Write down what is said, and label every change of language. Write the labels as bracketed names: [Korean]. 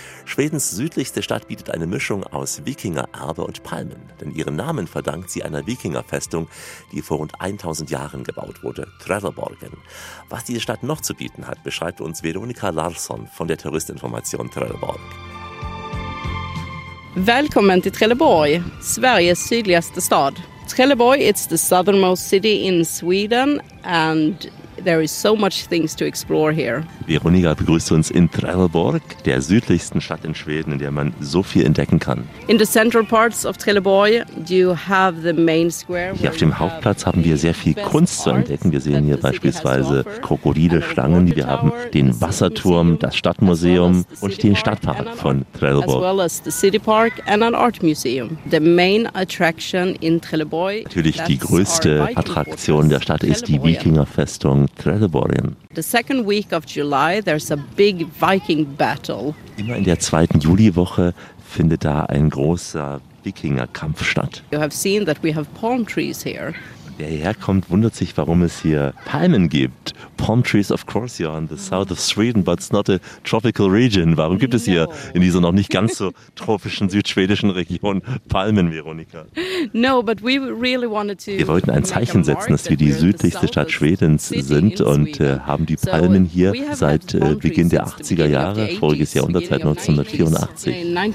[German] Schwedens südlichste Stadt bietet eine Mischung aus Wikingererbe und Palmen. Denn ihren Namen verdankt sie einer Wikingerfestung, die vor rund 1000 Jahren gebaut wurde, Trelleborgen. Was diese Stadt noch zu bieten hat, beschreibt uns Veronika Larsson von der Touristinformation Trelleborg. [Swedish] Välkommen till Trelleborg, Sveriges sydligaste stad. [English] Trelleborg, it's the southernmost city in Sweden and there is so much things to explore here. [German] Veronika begrüßt uns in Trelleborg, der südlichsten Stadt in Schweden, in der man so viel entdecken kann. [English] In the central parts of Trelleborg, you have the main square. [German] Hier auf dem Hauptplatz haben wir sehr viel Kunst zu entdecken. Wir sehen hier beispielsweise Krokodile, Schlangen, wir haben den Wasserturm, das Stadtmuseum und den Stadtpark von Trelleborg. [English] As well as the city park and an art museum. The main attraction in Trelleborg. [German] Natürlich die größte Attraktion der Stadt ist die Wikingerfestung Trelleborgen. [English] The second week of July, there's a big Viking battle. [German] Immer in der zweiten Juliwoche findet da ein großer Wikingerkampf statt. [English] You have seen that we have palm trees here. [German] Wer hierher kommt, wundert sich, warum es hier Palmen gibt. [English] Palm trees, of course, you're in the south of Sweden, but it's not a tropical region. [German] Warum gibt es hier in dieser noch nicht ganz so tropischen südschwedischen Region Palmen, Veronika? Wir wollten ein Zeichen setzen, dass wir die südlichste Stadt Schwedens sind und haben die Palmen hier seit Beginn der 80er Jahre, voriges Jahrhundert, seit 1984.